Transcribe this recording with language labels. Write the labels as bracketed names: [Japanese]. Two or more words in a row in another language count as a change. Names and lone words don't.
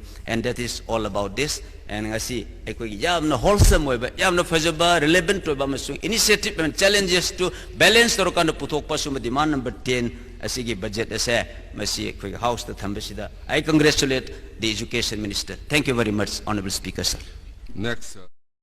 [English] And that is all about this. [Manipuri] And ngasi ekoi yamna wholesome oiba yamna fajaba relevant oiba masung [English] initiative and challenges to balance [Manipuri] torokana puthok pasuma [English] demand number 10 [Manipuri] asigi budget ase masi ekoi house the thambasida. [English] I congratulate the education minister. Thank you very much, honorable speaker sir. Next